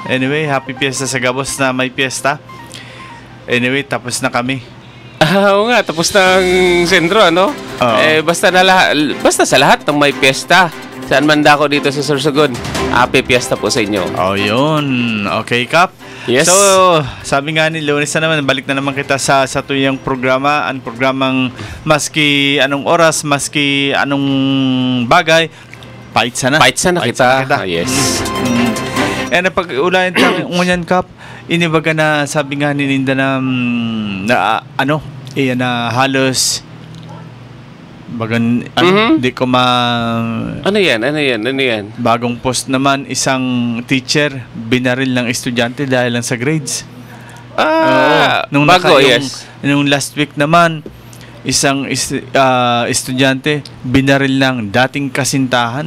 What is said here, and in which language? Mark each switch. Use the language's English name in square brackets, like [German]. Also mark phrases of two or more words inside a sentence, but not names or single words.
[Bikol] Anyway, [English] happy fiesta [Bikol] sa Gabos na may fiesta. [Filipino] Anyway, tapos na kami. Oo nga, tapos ng sentro, ano? Basta sa lahat ng may fiesta. Saan man dako dito sa Sorsogon, [English] happy fiesta [Filipino] po sa inyo. Oh, yun. Okay, Kap. Yes. So, [Bikol] sabi nga ni Lunes na naman, balik na naman kita sa tuyang programa. [Filipino] Ang programang maski anong oras, maski anong bagay, fight sana. Fight sana kita. Yes. [Bikol] And pag-ulayan tayo ngunyan, Kap, inibaga na sabi nga ni Linda na halos bagan di ko Ano yan? [Filipino] Bagong post naman, isang teacher binaril ng estudyante dahil lang sa grades. Nung [English] last week [Filipino] naman, isang estudyante binaril ng dating kasintahan.